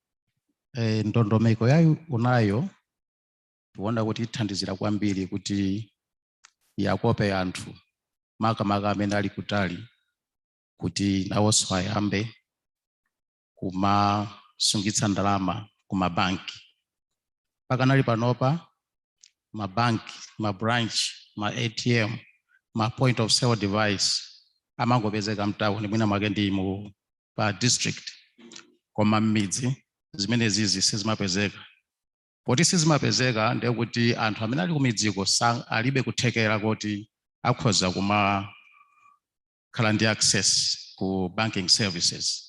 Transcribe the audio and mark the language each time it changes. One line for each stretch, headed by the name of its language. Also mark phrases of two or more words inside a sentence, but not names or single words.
Nyanja: Ndondomeko ya UNAYO tiwona kuti ithandizira kwambiri kuti yakope anthu makamaka amene ali kutali kuti nawonso ayambe kumasungitsa ndalama kumabanki. Pakanali panopa mabanki, mabranch, ma ATM, ma
English: point of sale device
Nyanja: amangopezeka mtawuni mwina mwake ndi mu pa district koma m'midzi zimene zizi sizimapezeka. Poti sizimapezeka ndiye kuti anthu amene ali kumidziko alibe kuthekera kuti akhoza kumakhala ndi access ku
English: banking services.